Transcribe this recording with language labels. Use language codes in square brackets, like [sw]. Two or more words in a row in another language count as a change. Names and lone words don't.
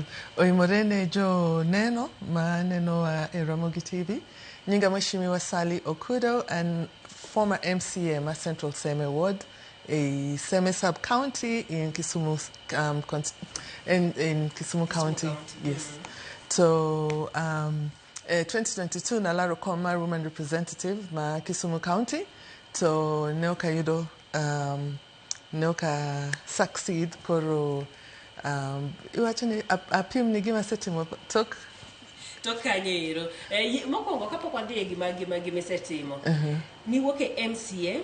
[luo] Oimorene jo neno ma neno Ramogi TV. [en] Nyinga Mheshimiwa Sally Okudo and former MCA ma Central Seme ward, a Seme sub-county in Kisumu in Kisumu County. [luo] Yes. So 2022 na alaro koma [en] woman representative [luo] ma Kisumu County. So neoka yudo neoka succeed koro iwachoni apim ni gima setimo tok kanyero mokongo kapok wadhi gima setimo ni wuok e MCA.